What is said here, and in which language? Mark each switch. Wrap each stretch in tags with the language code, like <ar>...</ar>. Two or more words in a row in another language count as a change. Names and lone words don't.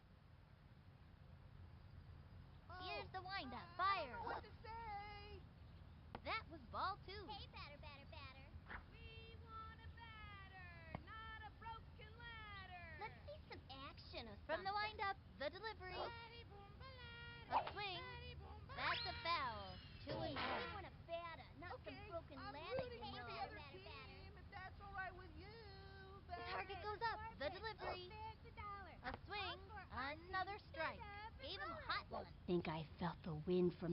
<en>Here's the windup. I don't Fire. know what to say. That was ball two. Hey, batter, batter, batter. We want a batter, not a broken ladder. Let's see some action or From the something. windup, the delivery. Ba-di-boom-ba-la-di, A swing. That's a foul. Two Hey, and we one. want a batter, not some Okay, broken I'm ladder, rooting you for the know. other team, if that's all right with you. The target goes up. The delivery. A swing. Another strike. Gave him a hot one. Think I felt the wind from</en>